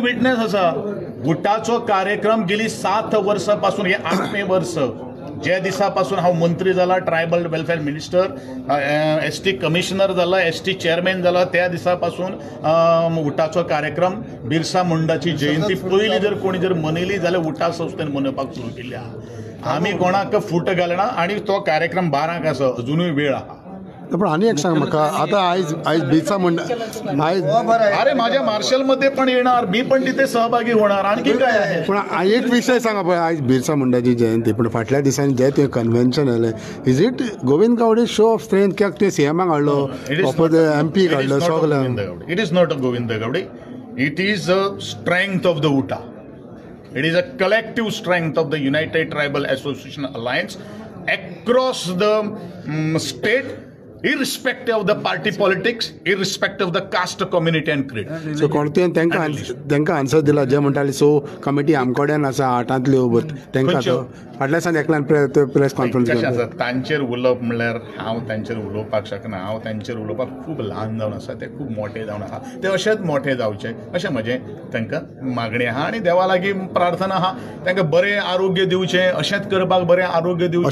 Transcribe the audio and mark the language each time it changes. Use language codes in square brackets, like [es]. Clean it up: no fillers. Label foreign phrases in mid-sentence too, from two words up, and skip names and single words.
[kok] विटनेस आसा गुटाचो कार्यक्रम गेली 7 वर्सां हे 8वें वर्स जे दिसा पासून हांव मंत्री जाला [en] tribal welfare minister ST commissioner [kok] जाला [en] ST chairman [kok] जाला त्या दिसा पासून उठाचो कार्यक्रम बिरसा मुंडाची जयंती पयली जर कोणी जर मनयली जाल्यार उठा संस्थेन मनोवपाक सुरू केली आमी कोणाक फूट घालना आणि तो कार्यक्रम 12 आसा अजुनूय वेळ आहा. पण आनी एक सांग म्हाका आतां आयज बिरसा मुंडा [mr] अरे माझ्या मार्शल मध्ये पण येणार मी पण तिथे सहभागी होणार आणखी काय आहे. [kok] पण एक विषय सांगा पळय आयज बिरसा मुंडाची जयंती पण फाटल्या दिसांनी जे ते कन्व्हेन्शन जालें [en] is it Govind Gaude show of strength [kok] कित्याक ते CMाक हाडलो MP हाडलो सगळ्यांक. [en] it is not a Govind Gaude it is a strength of the UTAA it is a collective strength of the United Tribal Association Alliance across the state irrespective of the party politics, irrespective of the caste, community and creed. [kok] So कोणत्यान तांकां आन्सर दिला जे म्हणटाले सो कमिटी आमकोड्यान आसा 8तल्यो तांकां फाटल्या दिसांनी एकल्यान [en] press conference [kok] केली तांचेर उलोवप म्हणल्यार हांव तांचेर उलोवपाक शकना हांव तांचेर उलोवपाक खूब ल्हान जावन आसा ते खूब मोठे जावन आहा ते अशेंच मोठे जावचे अशें म्हजें तांकां मागणी आहा आनी देवा लागीं प्रार्थना आहा तांकां बरें आरोग्य दिवचें अशेंच करपाक बरें आरोग्य दिवचें